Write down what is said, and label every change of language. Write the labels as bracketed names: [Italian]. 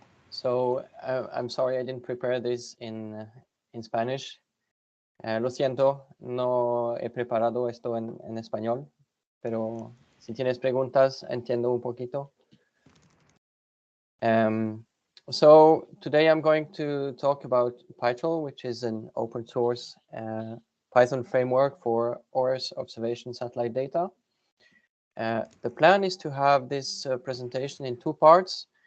[English] So I'm sorry I didn't prepare this in Spanish. [Spanish] Lo siento, no he preparado esto en español, pero si tienes preguntas, entiendo un poquito. [English] So today I'm going to talk about Pytroll, which is an open source Python framework for Earth observation satellite data. The plan is to have this presentation in two parts.